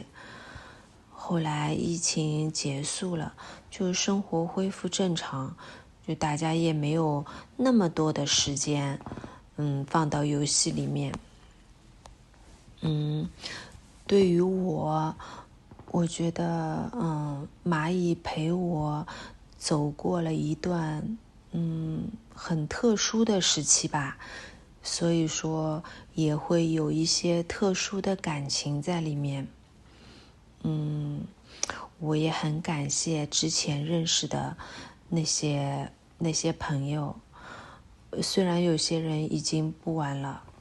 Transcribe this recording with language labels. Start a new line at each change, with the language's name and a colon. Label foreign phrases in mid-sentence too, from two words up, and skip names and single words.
Chinese: 後來疫情結束了，就生活恢復正常，就大家也沒有那麼多的時間，放到遊戲裡面。對於我覺得，螞蟻陪我走過了一段，很特殊的時期吧，所以說也會有一些特殊的感情在裡面。我也很感謝之前認識的那些朋友，雖然有些人已經不玩了。